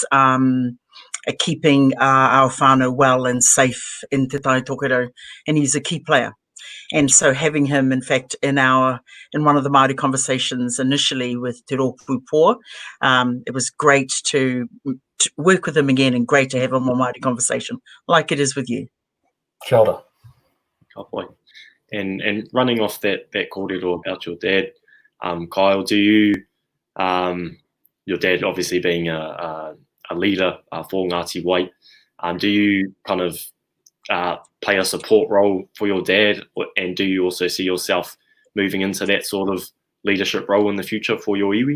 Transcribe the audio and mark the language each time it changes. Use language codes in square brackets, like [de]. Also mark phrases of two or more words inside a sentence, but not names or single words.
[en] Keeping our whānau well and safe in Te Tai Tokerau, and he's a key player. And so having him, in fact, in one of the Māori conversations initially with Te Rōpū Pō, it was great to work with him again, and great to have a more Māori conversation like it is with you. [mi] Kia ora. [en] And running off that kōrero about your dad, Kyle, do you, your dad obviously being a leader for Ngāti Wai, do you kind of play a support role for your dad, and do you also see yourself moving into that sort of leadership role in the future for your iwi?